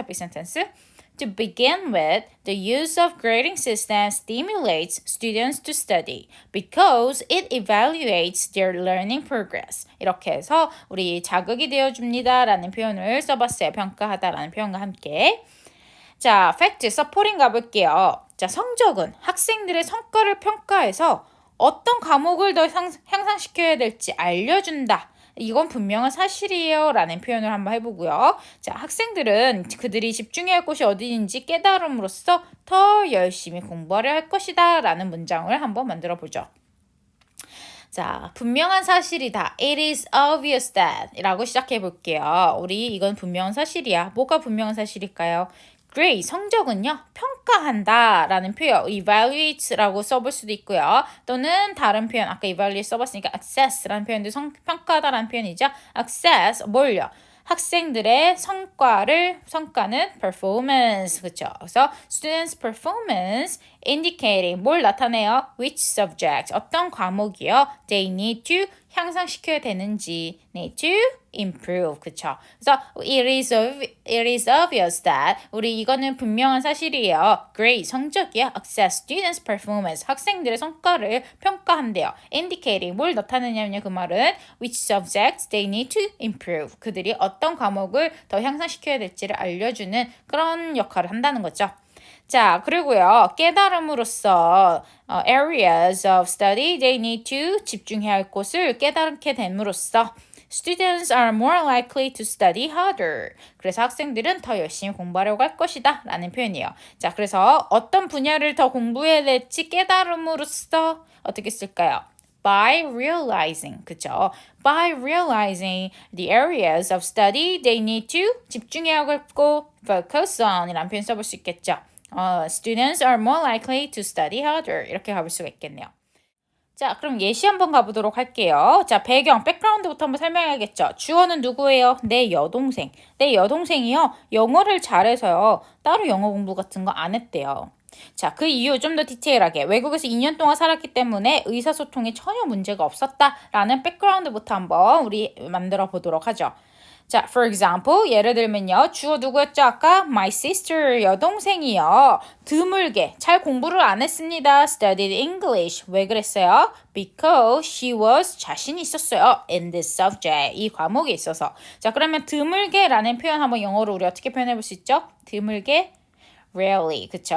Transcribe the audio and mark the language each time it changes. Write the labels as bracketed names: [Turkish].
[English] Topic sentence. To begin with, the use of grading system stimulates students to study because it evaluates their learning progress. [Korean] 이렇게 해서 우리 자극이 되어줍니다라는 표현을 써봤어요. 평가하다라는 표현과 함께. 자, 팩트, 서포팅 가볼게요. 자, 성적은 학생들의 성과를 평가해서 어떤 과목을 더 향상시켜야 될지 알려준다. 이건 분명한 사실이에요. 라는 표현을 한번 해보고요. 자, 학생들은 그들이 집중해야 할 곳이 어디인지 깨달음으로써 더 열심히 공부하려 할 것이다. 라는 문장을 한번 만들어 보죠. 자, 분명한 사실이다. [English] It is obvious that [Korean] 이라고 시작해 볼게요. 우리 이건 분명한 사실이야. 뭐가 분명한 사실일까요? grade, 성적은요, 평가한다 라는 표현, evaluate라고 써볼 수도 있고요. 또는 다른 표현, 아까 evaluate 써봤으니까 assess라는 표현도 평가하다 라는 표현이죠. assess, 뭘요? 학생들의 성과는 performance, 그렇죠? [English] 그래서 students' performance indicating [Korean] 뭘 나타내요? [English] Which subject, [Korean] 어떤 과목이요? [English] They need to [Korean] 향상시켜야 되는지, [English] need to improve, 그쵸? [Korean] 그래서 [English] it is obvious that [Korean] 우리 이거는 분명한 사실이에요. grade, 성적이요. [English] assess students' performance, [Korean] 학생들의 성과를 평가한대요. indicating 뭘 나타내냐면요. 그 말은 [English] which subjects they need to improve, [Korean] 그들이 어떤 과목을 더 향상시켜야 될지를 알려주는 그런 역할을 한다는 거죠. 자, 그리고요, 깨달음으로써 [English] areas of study they need to [Korean] 집중해야 할 곳을 깨닫게 됨으로써 [English] students are more likely to study harder. [Korean] 그래서 학생들은 더 열심히 공부하려고 할 것이다 라는 표현이에요. 자, 그래서 어떤 분야를 더 공부해야 될지 깨달음으로써 어떻게 쓸까요? [English] By realizing, 그쵸? By realizing the areas of study they need to [Korean] 집중해야 하고 [English] focus on [Korean] 이라는 표현 써볼 수 있겠죠. [English] Students are more likely to study harder. [Korean] 이렇게 가볼 수가 있겠네요. 자, 그럼 예시 한번 가보도록 할게요. 자, 백그라운드부터 한번 설명해야겠죠. 주어는 누구예요? 내 여동생. 내 여동생이요. 영어를 잘해서요. 따로 영어 공부 같은 거 안 했대요. 자, 그 이유 좀 더 디테일하게. 외국에서 2년 동안 살았기 때문에 의사소통에 전혀 문제가 없었다라는 백그라운드부터 한번 우리 만들어 보도록 하죠. 자, [English] for example, [Korean] 예를 들면요. 주어 누구였죠? 아까 [English] my sister, [Korean] 여동생이요. 드물게 잘 공부를 안 했습니다. [English] studied English. [Korean] 왜 그랬어요? [English] Because she was [Korean] 자신이 있었어요. [English] in this subject. [Korean] 이 과목에 있어서. 자, 그러면 드물게라는 표현 한번 영어로 우리 어떻게 표현해 볼 수 있죠? 드물게 rarely, 그쵸?